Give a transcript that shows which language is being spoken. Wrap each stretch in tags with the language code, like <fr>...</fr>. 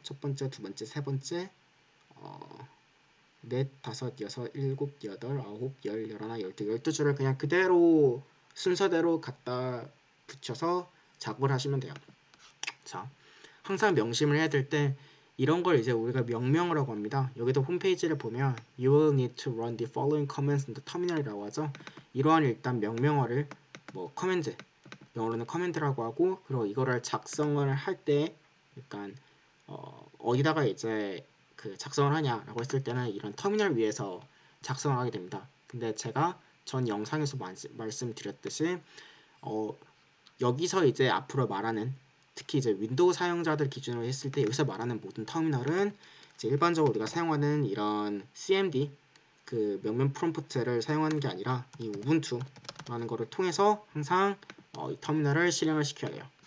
<ko>첫 번째, 두 번째, 세 번째, 넷, 다섯, 여섯, 일곱, 여덟, 아홉, 열, 열하나, 열두, 12줄을 그냥 그대로 순서대로 갖다 붙여서 작업을 하시면 돼요. 자, 항상 명심을 해야 될 때 이런 걸 이제 우리가 명명을 하고 합니다. 여기도 홈페이지를 보면</ko> <en>You will need to run the following commands in the terminal이라고</en> <ko>하죠. 이러한 일단 명령어를 뭐 커맨드, 영어로는 커맨드라고 하고 그리고 이거를 작성을 할 때 약간 어디다가 이제 그 작성을 하냐라고 했을 때는 이런 터미널 위에서 작성을 하게 됩니다. 근데 제가 전 영상에서 말씀드렸듯이 어, 여기서 이제 앞으로 말하는 특히 이제 윈도우 사용자들 기준으로 했을 때 여기서 말하는 모든 터미널은 이제 일반적으로 우리가 사용하는 이런 CMD 그 명령 프롬프트를 사용하는 게 아니라 이 우분투라는 거를 통해서 항상 이 터미널을 실행을 시켜야 돼요.</ko>